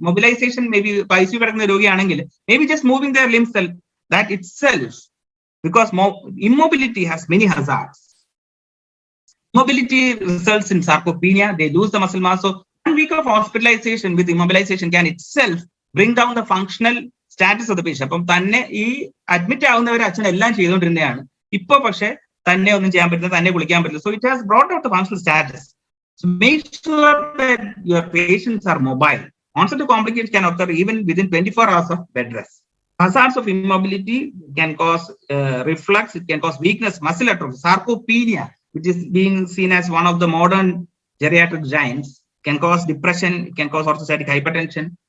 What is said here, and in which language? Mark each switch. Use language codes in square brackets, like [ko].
[en] Mobilization, maybe maybe just moving their limbs, that itself, because immobility has many hazards. Mobility results in sarcopenia. They lose the muscle mass. So 1 week of hospitalization with immobilization can itself bring down the functional status of the patient. [ml] അപ്പം തന്നെ ഈ admit ആവുന്നവർ അച്ഛൻ എല്ലാം ചെയ്തുകൊണ്ടിരുന്നതാണ്. ഇപ്പൊ പക്ഷെ തന്നെ ഒന്നും ചെയ്യാൻ പറ്റില്ല, തന്നെ കുളിക്കാൻ പറ്റില്ല. [en] So it has brought out the functional status. So make sure that your patients are mobile. Onset of complications can occur even within 24 hours of bed rest. Hazards of immobility can cause reflux. It can cause weakness, muscle atrophy, sarcopenia, which is being seen as one of the modern geriatric giants, can cause depression, it can cause orthostatic hypertension.